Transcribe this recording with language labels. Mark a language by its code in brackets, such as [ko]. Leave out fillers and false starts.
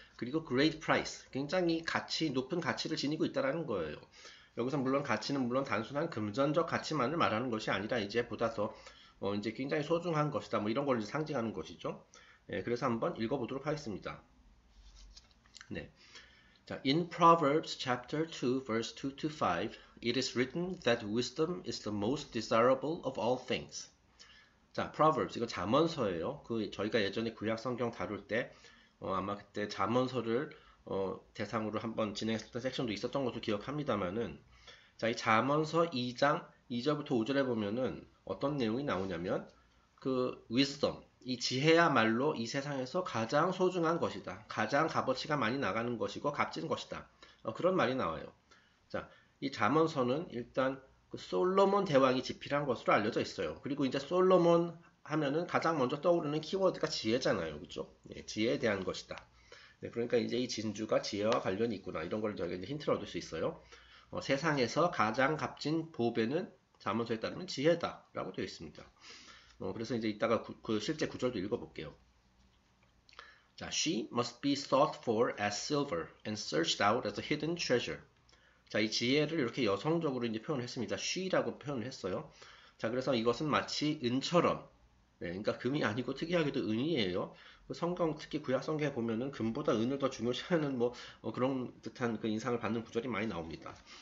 [ko] 그리고 Great Price, 굉장히 높은 가치를 지니고 있다는 거예요. 여기서 물론 가치는 물론 단순한 금전적 가치만을 말하는 것이 아니라 이제 보다 더 이제 굉장히 소중한 것이다. 뭐 이런 걸 상징하는 것이죠. 예, 그래서 한번 읽어보도록 하겠습니다. 네. [en] 자, in Proverbs chapter 2 verse 2 to 5, it is written that wisdom is the most desirable of all things. [ko] 자, Proverbs 이거 잠언서예요. 저희가 예전에 구약 성경 다룰 때 아마 그때 잠언서를 대상으로 한번 진행했던 섹션도 있었던 것으로 기억합니다만은 자, 이 잠언서 2장 2절부터 5절에 보면은 어떤 내용이 나오냐면 그 wisdom, 이 지혜야말로 이 세상에서 가장 소중한 것이다. 가장 값어치가 많이 나가는 것이고 값진 것이다. 그런 말이 나와요. 자, 이 잠언서는 일단 그 솔로몬 대왕이 집필한 것으로 알려져 있어요. 그리고 이제 솔로몬 하면은 가장 먼저 떠오르는 키워드가 지혜잖아요. 그죠? 예, 지혜에 대한 것이다. 네, 그러니까 이제 이 진주가 지혜와 관련이 있구나. 이런 걸 저희가 이제 힌트를 얻을 수 있어요. 세상에서 가장 값진 보배는 잠언서에 따르면 지혜다라고 되어 있습니다. 그래서 이제 이따가 실제 구절도 읽어볼게요. [en] 자, she must be sought for as silver and searched out as a hidden treasure. [ko] 자, 이 지혜를 이렇게 여성적으로 이제 표현을 했습니다. she라고 표현을 했어요. 자, 그래서 이것은 마치 은처럼, 네, 그러니까 금이 아니고 특이하게도 은이에요. 성경, 특히 구약 성경에 보면은 금보다 은을 더 중요시하는 그런 듯한 그 인상을 받는 구절이 많이 나옵니다.